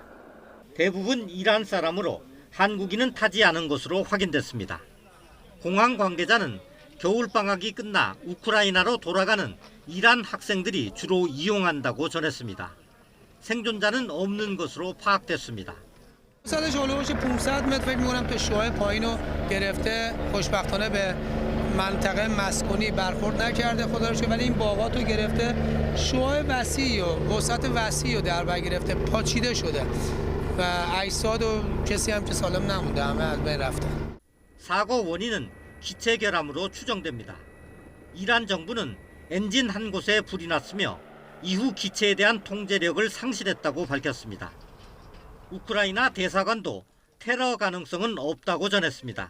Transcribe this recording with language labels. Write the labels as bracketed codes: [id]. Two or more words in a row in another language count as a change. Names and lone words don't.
[ko] 대부분 이란 사람으로 한국인은 타지 않은 것으로 확인됐습니다. 공항 관계자는 겨울방학이 끝나 우크라이나로 돌아가는 이란 학생들이 주로 이용한다고 전했습니다. 생존자는 없는 것으로 파악됐습니다. [fa] سالش هولوش 500 متر فکر می‌کنم تا شعاع پایینو گرفته خوشبختانه به منطقه مسکونی برخورد نکرده خدا رو شکر ولی این باغاتو گرفته شعاع وسیعی و وسعت وسیعی رو در بر گرفته پاچیده شده و اجساد و کسی هم که سالم نمونده همه از بین رفتن. [ko] 사고 원인은 기체 결함으로 추정됩니다. 이란 정부는 엔진 한 곳에 불이 났으며 이후 기체에 대한 통제력을 상실했다고 밝혔습니다. 우크라이나 대사관도 테러 가능성은 없다고 전했습니다.